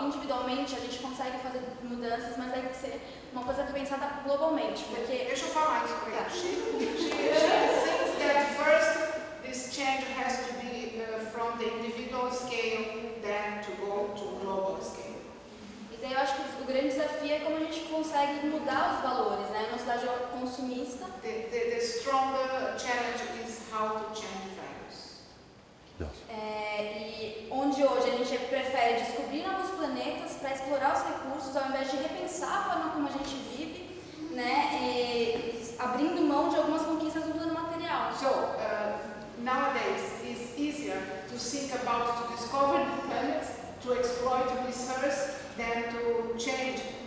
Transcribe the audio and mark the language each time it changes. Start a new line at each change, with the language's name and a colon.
Portuguese: Individualmente a gente consegue fazer mudanças, mas tem que ser uma coisa pensada globalmente, porque... Deixa eu falar isso para ela.
English: She thinks that first this change has to be from the individual scale, then to go to global scale.
Portuguese: Então eu acho que o grande desafio é como a gente consegue mudar os valores, né? Uma sociedade consumista.
English: The stronger challenge is how to change values.
Portuguese: E onde hoje a gente prefere descobrir novos planetas para explorar os recursos ao invés de repensar a forma como a gente vive, né? E abrindo mão de algumas conquistas do plano material.
English: So nowadays it's easier to think about to discover new planets, to exploit resources, than to change.